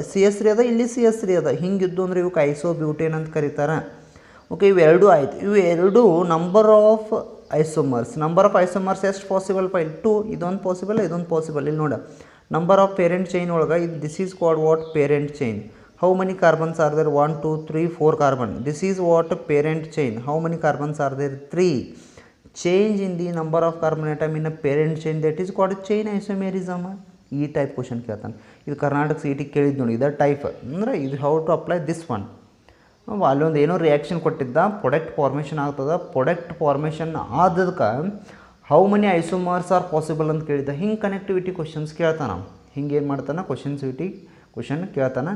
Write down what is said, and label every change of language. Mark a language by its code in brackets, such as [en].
[kn] CH3 ಅದ, ಇಲ್ಲಿ CH3 ಅದ, ಹಿಂಗಿದ್ದು ಅಂದ್ರೆ ಇವಕ್ಕೆ ಐಸೋ ಬ್ಯೂಟೇನ್ ಅಂತ ಕರೀತಾರೆ. ಓಕೆ, ಇವೆರಡು ಆಯ್ತು. ಇವೆರಡು number of isomers. Number of isomers ಎಷ್ಟು ಪಾಸಿಬಲ್? 2. ಇದೊಂದು ಪಾಸಿಬಲ್, ಇದೊಂದು ಪಾಸಿಬಲ್. ಇಲ್ಲಿ ನೋಡ, ನಂಬರ್ ಆಫ್ ಪೇರೆಂಟ್ ಚೈನ್ ಒಳಗೆ ಇದು [en] This is called what? Parent chain. How many carbons are there? 1 2 3 4 carbon. This is what? Parent chain. How many carbons are there? 3. Change in the number of carbon atom in a parent chain, that is called chain isomerism. [kn] ಈ type question ಕೇಳ್ತಾನೆ. ಇದು Karnataka CET ಕೇಳಿದ್ದು ನೋಡಿ, ಇದ type ಅಂದರೆ ಇದು [en] How to apply this one. [kn] ಅಲ್ಲೊಂದು ಏನೋ ರಿಯಾಕ್ಷನ್ ಕೊಟ್ಟಿದ್ದ, ಪ್ರಾಡಕ್ಟ್ ಫಾರ್ಮೇಷನ್ ಆಗ್ತದೆ. Product formation ಆದದಕ್ಕೆ [en] how many isomers are possible [kn] ಅಂತ ಕೇಳಿದ್ದ. ಹಿಂಗೆ ಕನೆಕ್ಟಿವಿಟಿ ಕ್ವಶನ್ಸ್ ಕೇಳ್ತಾನೆ. ಹಿಂಗೆ ಏನು ಮಾಡ್ತಾನೆ? ಕ್ವಶನ್ ಕೇಳ್ತಾನೆ.